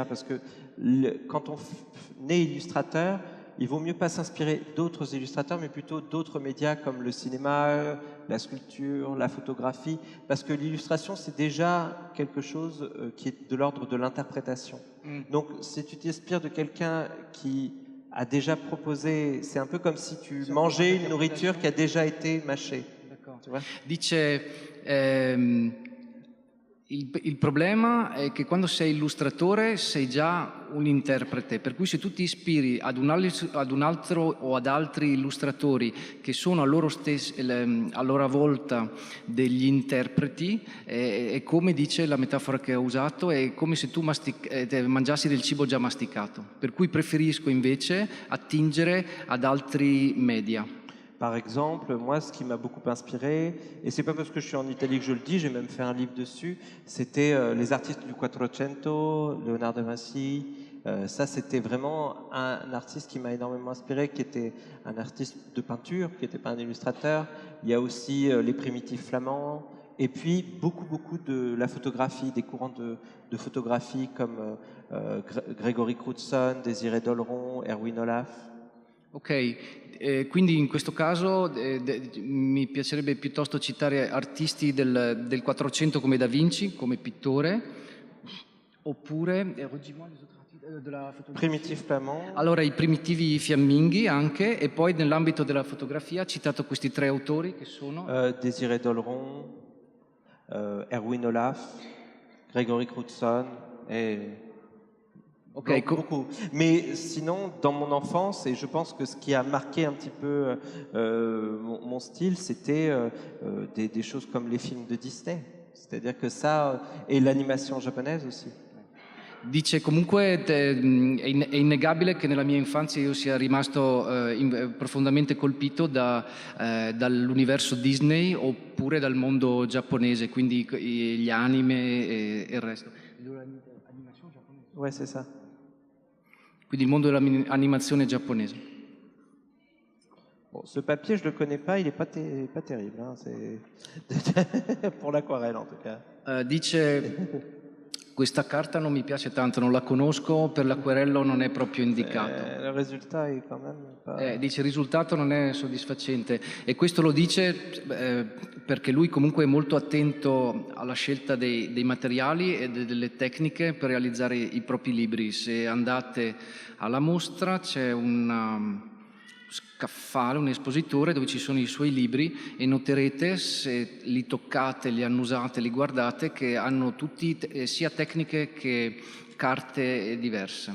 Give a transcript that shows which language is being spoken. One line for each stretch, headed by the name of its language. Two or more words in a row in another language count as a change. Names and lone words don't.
French: Parce que quand on est illustrateur, il vaut mieux pas s'inspirer d'autres illustrateurs, mais plutôt d'autres médias comme le cinéma, la sculpture, la photographie, parce que l'illustration, c'est déjà quelque chose qui est de l'ordre de l'interprétation. Donc, si tu t'inspires de quelqu'un qui a déjà proposé, c'est un peu comme si tu mangeais une nourriture qui a déjà été mâchée. Tu vois?
Italian: Dice, il problema è che quando sei illustratore sei già un interprete, per cui se tu ti ispiri ad un altro o ad altri illustratori che sono a loro volta degli interpreti, è come dice la metafora che ho usato, è come se tu mangiassi del cibo già masticato, per cui preferisco invece attingere ad altri media.
French: Par exemple, moi, ce qui m'a beaucoup inspiré, et c'est pas parce que je suis en Italie que je le dis, j'ai même fait un livre dessus, c'était les artistes du Quattrocento, Léonard de Vinci. Ça, c'était vraiment un artiste qui m'a énormément inspiré, qui était un artiste de peinture, qui n'était pas un illustrateur. Il y a aussi les primitifs flamands, et puis beaucoup de la photographie, des courants de photographie comme Grégory Crewdson, Désiré Dolleron, Erwin Olaf.
Italian: Ok, quindi in questo caso mi piacerebbe piuttosto citare artisti del 400 come Da Vinci, come pittore, oppure...
French: Primitif Flamand.
Italian: Allora, i primitivi fiamminghi anche, e poi nell'ambito della fotografia ha citato questi 3 autori che sono...
French: Désiré Dolleron, Erwin Olaf, Gregory Crewdson et... Ok, beaucoup. Mais sinon, dans mon enfance, et je pense que ce qui a marqué un petit peu mon style, c'était des choses comme les films de Disney. C'est-à-dire que ça, et l'animation japonaise aussi.
Italian: Dice comunque è innegabile che nella mia infanzia io sia rimasto profondamente colpito dall'universo Disney oppure dal mondo giapponese, quindi gli anime e il resto.
French: Ouais, c'est ça.
Italian: Quindi il mondo dell'animazione giapponese.
French: Bon, ce papier, je ne le connais pas, il n'est pas terrible. Hein, c'est pour l'aquarelle en tout cas.
Italian: Dice... Questa carta non mi piace tanto, non la conosco, per l'acquerello non è proprio indicato. Il risultato è
French: quand même pas...
Italian: Dice il risultato non è soddisfacente e questo lo dice perché lui comunque è molto attento alla scelta dei materiali e delle tecniche per realizzare i propri libri. Se andate alla mostra c'è un scaffale, un espositore dove ci sono i suoi libri e noterete, se li toccate, li annusate, li guardate, che hanno tutti sia tecniche che carte diverse.